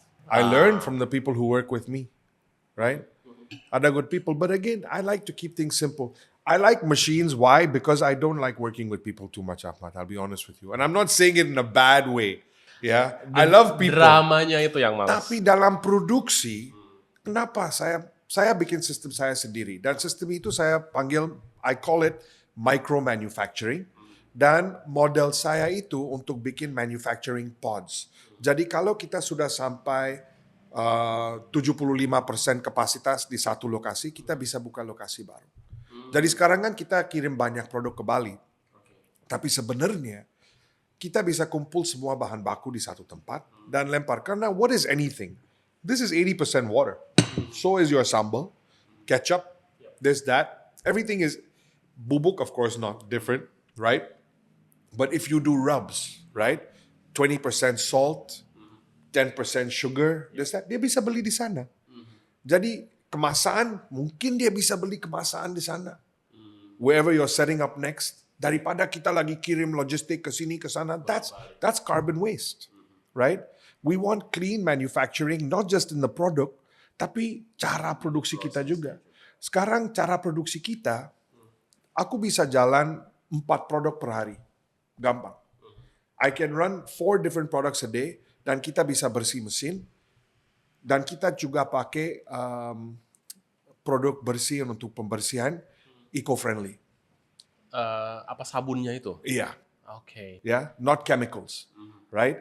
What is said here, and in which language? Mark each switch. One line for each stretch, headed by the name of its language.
English: I learn from the people who work with me. Right? Ada good people. But again, I like to keep things simple. I like machines. Why? Because I don't like working with people too much, Ahmad. I'll be honest with you. And I'm not saying it in a bad way. Ya, I love people.
Indonesian: Dramanya itu yang males. Tapi dalam produksi, kenapa saya bikin sistem saya sendiri, dan sistem itu saya panggil,
English: I call it micro manufacturing,
Indonesian: dan model saya itu untuk bikin manufacturing pods. Jadi kalau kita sudah sampai 75% kapasitas di satu lokasi, kita bisa buka lokasi baru. Jadi sekarang kan kita kirim banyak produk ke Bali, tapi sebenarnya kita bisa kumpul semua bahan baku di satu tempat dan lempar.
English: Karena what is anything? This is 80% water. So is your sambal, ketchup, this, that. Everything is bubuk, of course, not different, right? But if you do rubs, right? 20% salt, 10% sugar, this, that.
Indonesian: Dia bisa beli di sana. Jadi kemasan, mungkin dia bisa beli kemasan di sana.
English: Wherever you're setting up next,
Indonesian: daripada kita lagi kirim logistik ke sini ke sana,
English: that's carbon waste, right? We want clean manufacturing, not just in the product,
Indonesian: tapi cara produksi kita juga. Sekarang cara produksi kita, aku bisa jalan 4 produk per hari, gampang.
English: I can run 4 different products a day,
Indonesian: dan kita bisa bersih mesin, dan kita juga pakai produk bersih untuk pembersihan eco-friendly. Apa sabunnya itu? Iya. Oke.
English: Yeah, not chemicals, right?